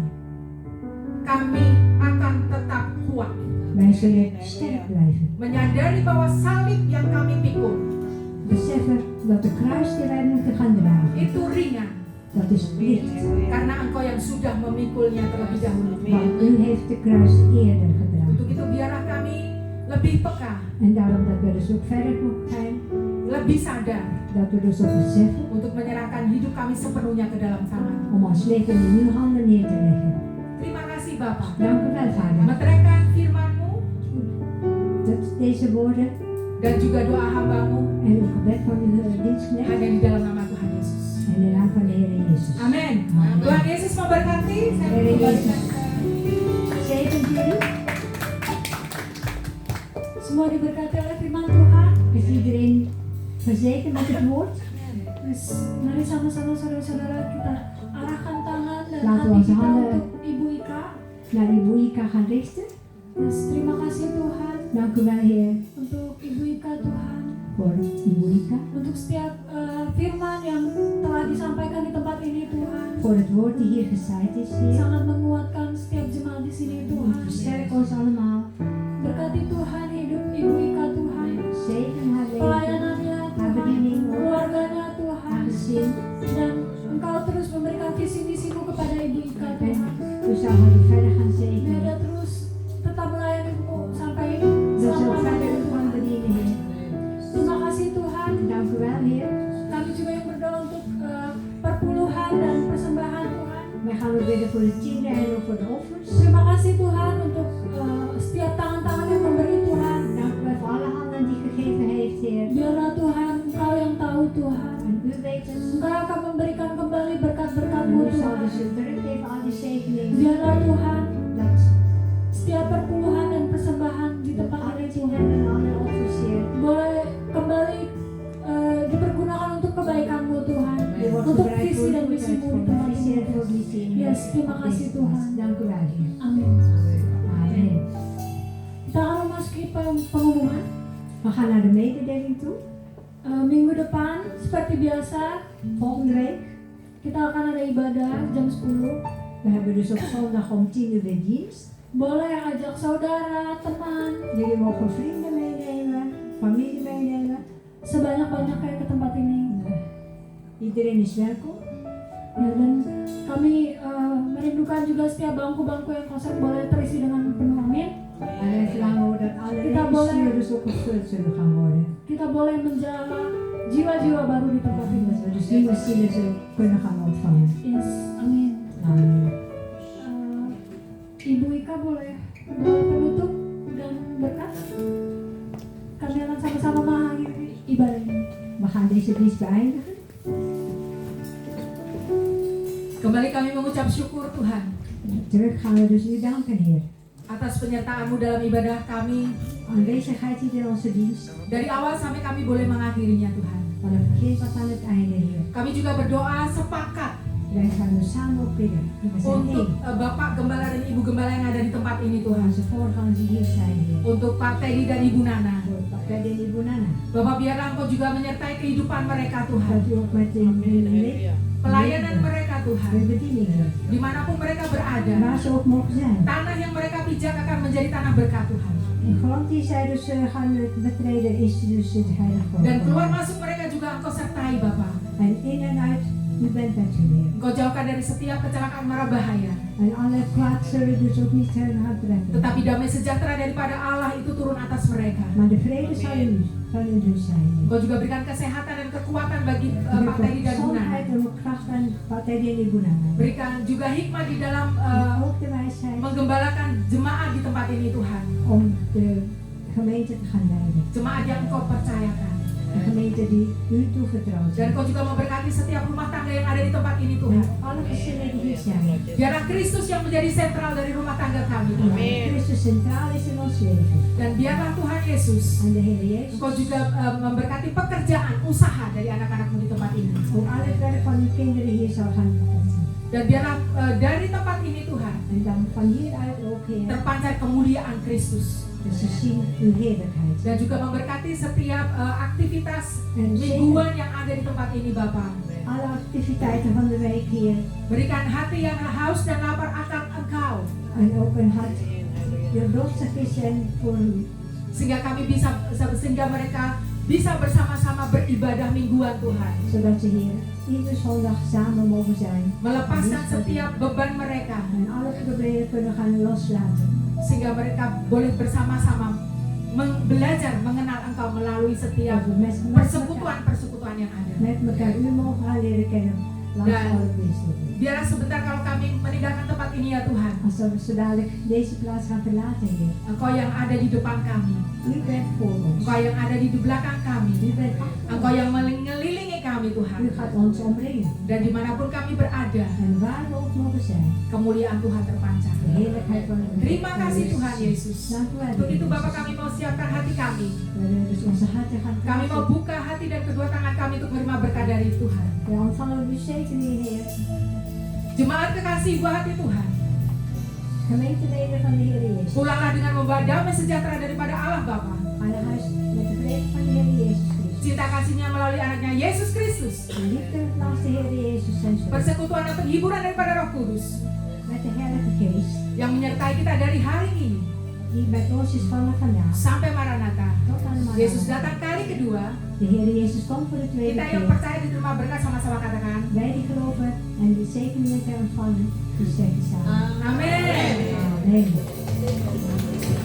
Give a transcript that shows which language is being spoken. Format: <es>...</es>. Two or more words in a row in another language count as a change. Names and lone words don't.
<id>kami akan tetap kuat.</id> <nl>Wij zullen sterk blijven.</nl> <id>Menyadari bahwa salib yang kami pikul</id> <nl>Beseffen dat de kruis die wij moeten gaan dragen,</nl> <id>itu ringan,</id> <nl>dat is plicht.</nl> <id>karena Engkau yang sudah memikulnya terlebih dahulu.</id> <nl>Want u heeft de kruis eerder gedragen.</nl> <id>Untuk itu biarlah kami lebih peka,</id> <nl>En daarom dat we dus ook verder mogen zijn.</nl> <id>lebih sadar</id> <nl>Dat we dus ook beseffen</nl> <id>untuk menyerahkan hidup kami sepenuhnya ke dalam tangan.</id> <nl>om ons leven in uw handen neer te leggen.</nl> <id>Terima kasih Bapak.</id> <nl>Dank u wel, Vader.</nl> <id>Meteraikan firman-Mu</id> <nl>Dat deze woorden</nl> <id>dan juga doa hamba-Mu</id> <nl>en uw gebed van uw dienstknecht</nl> <id>hanya di dalam nama Tuhan Yesus.</id> <nl>en in de naam van de Heer Jezus.</nl> <id>Amin. Tuhan Yesus memberkati. Saya</id> <nl>Heer</nl> <id>kembalikan.</id> <nl>Jezus zegen jullie.</nl> <id>Semua diberkati oleh firman Tuhan.</id> <nl>Is iedereen verzekerd met het woord?</nl> <id>Terus, mari sama-sama saudara-saudara kita arahkan tangan dan</id> <nl>Laten we</nl> <id>hati</id> <nl>onze</nl> <id>kita</id> <nl>handen</nl> <id>untuk Ibu Ika.</id> <nl>naar Ibu Ika gaan richten.</nl> <id>Yes, terima kasih Tuhan</id> <nl>Dank u wel, Heer,</nl> <id>untuk Ibu Ika Tuhan.</id> <nl>voor Ibu Ika.</nl> <id>Untuk setiap firman yang telah disampaikan di tempat ini Tuhan.</id> <nl>Voor het woord die hier gezaaid is, Heer.</nl> <id>Sangat menguatkan setiap jemaat di sini Tuhan.</id> <nl>Versterk ons allemaal.</nl> <id>Berkati Tuhan hidup Ibu Ika Tuhan.</id> <nl>Zegen haar leven,</nl> <id>Pelayanannya</id> <nl>haar</nl> <id>Tuhan.</id> <nl>bediening,</nl> <id>Keluarganya</id> <nl>haar</nl> <id>Tuhan.</id> <nl>gezin.</nl> <id>Dan Engkau terus memberikan visi misimu kepada Ibu Ika</id> <nl>En</nl> <id>Tuhan.</id> <nl>u zal haar verder gaan</nl> <id>Biar</id> <nl>zegenen.</nl> <id>dia terus tetap melayanimu sampai</id> <nl>Dat ze ook verder</nl> <id>selama-lamanya</id> <nl>gaan bedienen, Heer.</nl> <id>Terima kasih Tuhan.</id> <nl>Dank u wel, Heer.</nl> <id>Kami juga yang berdoa untuk perpuluhan dan persembahan Tuhan.</id> <nl>Wij gaan ook bidden voor de tienden en ook voor de offers.</nl> <id>Terima kasih Tuhan untuk setiap tangan-tangan yang memberi Tuhan.</id> <nl>Dank u wel voor alle handen die gegeven heeft, Heer.</nl> <id>Biarlah Tuhan, Engkau yang tahu Tuhan.</id> <nl>En u weet het.</nl> <id>Engkau akan memberikan kembali berkat-berkat-Mu</id> <nl>En u zal</nl> <id>Tuhan.</id> <nl>dus teruggeven al die zegeningen.</nl> <id>Biarlah Tuhan,</id> <nl>Dat</nl> <id>setiap perpuluhan dan persembahan di tempat</id> <nl>alle</nl> <id>ini</id> <nl>tienden</nl> <id>Tuhan</id> <nl>en alle offers, Heer.</nl> <id>boleh kembali dipergunakan untuk kebaikan-Mu Tuhan.</id> <nl>Die wordt</nl> <id>Untuk</id> <nl>gebruikt</nl> <id>visi</id> <nl>voor</nl> <id>dan</id> <nl>uw</nl> <id>misimu</id> <nl>goedheid, voor</nl> <id>di</id> <nl>de</nl> <id>tempat</id> <nl>visie</nl> <id>ini.</id> <nl>en voor missie in</nl> <id>Yes,</id> <nl>deze</nl> <id>terima kasih</id> <nl>plaats.</nl> <id>Tuhan.</id> <nl>Dank u wel, Heer.</nl> <id>Amin.</id> <nl>Amen.</nl> <id>Kita akan memasuki pengumuman.</id> <nl>We gaan naar de mededeling toe.</nl> <id>Minggu depan seperti biasa</id> <nl>Volgende week.</nl> <id>kita akan ada ibadah jam 10.</id> <nl>We hebben dus op zondag om 10 uur weer dienst.</nl> <id>Boleh ajak saudara, teman,</id> <nl>Jullie mogen vrienden meenemen, familie meenemen.</nl> <id>sebanyak-banyaknya ke tempat ini.</id> <nl>Iedereen is welkom.</nl> <id>Ya, dan kami merindukan juga setiap bangku-bangku yang kosong boleh terisi dengan penuh. Amin.</id> <nl>En wij verlangen dat alle</nl> <id>Kita boleh-</id> <nl>regisseurs dus ook gevuld zullen gaan worden.</nl> <id>Kita boleh menjala jiwa-jiwa baru di tempat ini.</id> <nl>Dat we dus nieuwe zielen zullen kunnen gaan ontvangen.</nl> <id>Yes, amin.</id> <nl>Amen.</nl> <id>Ibu Ika boleh doa penutup dan berkat. Kami akan sama-sama mengakhiri ibadah ini.</id> <nl>We gaan deze dienst beëindigen.</nl> <id>Kembali kami mengucap syukur Tuhan</id> <nl>Terug gaan we dus u danken, Heer.</nl> <id>atas penyertaan-Mu dalam ibadah kami.</id> <nl>Aanwezigheid hier in onze dienst.</nl> <id>Dari awal sampai kami boleh mengakhirinya Tuhan.</id> <nl>Van het begin tot aan het einde, Heer.</nl> <id>Kami juga berdoa sepakat</id> <nl>Wij gaan dus samen op bidden. We zijn</nl> <id>untuk</id> <nl>één.</nl> <id>Bapak Gembala dan Ibu Gembala yang ada di tempat ini</id> <nl>Voor</nl> <id>Tuhan.</id> <nl>onze voorgangers die hier zijn, Heer.</nl> <id>Untuk Pak Teddy dan Ibu Nana.</id> <nl>Voor Pak Teddy en Ibu Nana.</nl> <id>Bapak biarlah Engkau juga menyertai kehidupan mereka Tuhan.</id> <nl>Dat u ook met hun</nl> <id>Pelayanan mereka Tuhan.</id> <nl>bediening, Heer.</nl> <id>Dimanapun mereka berada.</id> <nl>Waar ze ook mogen zijn.</nl> <id>Tanah yang mereka pijak akan menjadi tanah berkat Tuhan.</id> <nl>De grond die zij dus gaan betreden is dus het heilige grond.</nl> <id>Dan keluar masuk mereka juga Engkau sertai Bapak.</id> <nl>En in en uit, u bent met hun, Heer.</nl> <id>Engkau jauhkan dari setiap kecelakaan mara bahaya.</id> <nl>En alle kwaad zullen dus ook niet hun gaan treffen.</nl> <id>Tetapi damai sejahtera daripada Allah itu turun atas mereka.</id> <nl>Maar de vrede zal in hun zijn, Heer.</nl> <id>Engkau juga berikan kesehatan dan kekuatan bagi Pak Teddy dan Bu Nana.</id> <nl>Gezondheid en ook kracht aan Pak Teddy en Ibu Nana.</nl> <id>Berikan juga hikmat di dalam</id> <nl>En ook de wijsheid</nl> <id>menggembalakan jemaat di tempat ini Tuhan.</id> <nl>om de gemeente te gaan leiden.</nl> <id>Jemaat yang Engkau percayakan.</id> <nl>De gemeente die u toevertrouwd</nl> <id>Dan</id> <nl>is.</nl> <id>Engkau juga memberkati setiap rumah tangga yang ada di tempat ini</id> <nl>En</nl> <id>Tuhan.</id> <nl>alle gezinnen die hier zijn.</nl> <id>Biarlah Kristus yang menjadi sentral dari rumah tangga kami Tuhan.</id> <nl>Christus centraal is in ons leven.</nl> <id>Dan biarlah Tuhan Yesus</id> <nl>En de Heer Jezus.</nl> <id>Engkau juga memberkati pekerjaan, usaha dari anak-anakmu di tempat ini.</id> <nl>Ook al het werk van uw kinderen hier zal gaan</nl> <id>Dan biarlah dari tempat ini Tuhan</id> <nl>En dan van hieruit ook, Heer,</nl> <id>terpancar kemuliaan Kristus.</id> <nl>dat ze zien uw heerlijkheid.</nl> <id>Dan juga memberkati setiap aktivitas</id> <nl>En zegen</nl> <id>mingguan yang ada di tempat ini Bapak.</id> <nl>alle activiteiten van de week, Heer.</nl> <id>Berikan hati yang haus dan lapar akan Engkau.</id> <nl>En ook een hart die dorstig is en voor u.</nl> <id>Sehingga mereka bisa bersama-sama beribadah mingguan Tuhan.</id> <nl>Zodat ze, Heer, iedere zondag samen mogen zijn.</nl> <id>Melepaskan setiap beban mereka.</id> <nl>En alle problemen kunnen gaan loslaten.</nl> <id>Sehingga mereka boleh bersama-sama belajar mengenal Engkau melalui setiap</id> <nl>Dat we met</nl> <id>persekutuan-persekutuan yang ada.</id> <nl>met elkaar u mogen gaan leren kennen. Langs</nl> <id>Dan-</id> <nl>alle wisselingen.</nl> <id>Biarlah sebentar kalau kami meninggalkan tempat ini ya Tuhan.</id> <nl>Als we zo dadelijk deze plaats gaan verlaten, Heer.</nl> <id>Engkau yang ada di depan kami.</id> <nl>U bent voor ons.</nl> <id>Engkau yang ada di belakang kami.</id> <nl>U bent achter</nl> <id>Engkau</id> <nl>ons.</nl> <id>yang mengelilingi kami Tuhan.</id> <nl>U gaat ons omringen.</nl> <id>Dan dimanapun kami berada,</id> <nl>En waar we ook mogen zijn.</nl> <id>kemuliaan Tuhan terpancar.</id> <nl>De heerlijkheid van u.</nl> <id>Terima kasih Tuhan Yesus.</id> <nl>Dank u wel,</nl> <id>Untuk</id> <nl>Heer</nl> <id>itu Bapak</id> <nl>Jezus.</nl> <id>kami mau siapkan hati kami.</id> <nl>We willen dus onze harten gaan</nl> <id>Kami mau</id> <nl>plaatsen.</nl> <id>buka hati dan kedua tangan kami untuk menerima berkat dari Tuhan.</id> <nl>We ontvangen uw zegeningen, Heer.</nl> <id>Jemaat kekasih buah hati Tuhan,</id> <nl>Gemeenteleden van de Heer Jezus.</nl> <id>pulanglah dengan membawa damai sejahtera daripada Allah Bapa.</id> <nl>Ga naar huis met de vrede van de Heer Jezus Christus.</nl> <id>Cinta kasihnya melalui anaknya Yesus Kristus.</id> <nl>De liefde langs de Heer Jezus zijn zo.</nl> <id>Persekutuan dan penghiburan daripada Roh Kudus</id> <nl>Met de Heilige Geest.</nl> <id>yang menyertai kita dari hari ini</id> <nl>Die met ons is vanaf vandaag.</nl> <id>sampai Maranatha.</id> <nl>Tot aan de</nl> <id>Yesus</id> <nl>Maranatha.</nl> <id>datang kali kedua.</id> <nl>De Heer Jezus komt voor de tweede</nl> <id>Kita yang</id> <nl>keer.</nl> <id>percaya diterima berkat sama-sama katakan.</id> <nl>Wij die geloven en die zegeningen te ontvangen, die zeggen samen.</nl> <id>Amin.</id> <nl>Amen.</nl>